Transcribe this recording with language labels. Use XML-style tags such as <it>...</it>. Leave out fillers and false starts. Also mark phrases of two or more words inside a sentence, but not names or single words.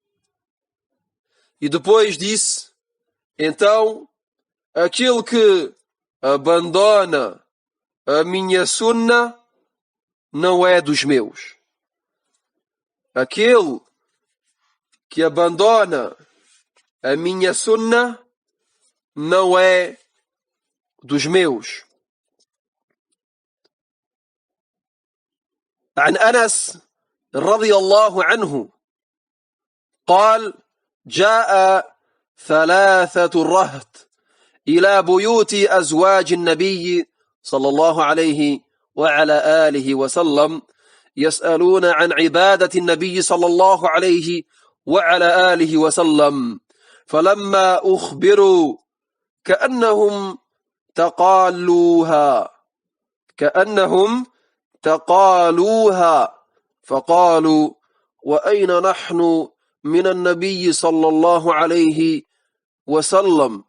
<pt>E depois disse: então, aquele que abandona a minha sunna não é dos meus. Aquele que abandona a minha sunna não é dos meus.</pt> <ar>عن أنس رضي الله عنه قال: جاء ثلاثة رهط إلى بيوت أزواج النبي صلى الله عليه وعلى آله وسلم يسألون عن عبادة النبي صلى الله عليه وعلى آله وسلم، فلما أخبروا كأنهم تقالوها فقالوا: وأين نحن من النبي صلى الله عليه وسلم؟</ar>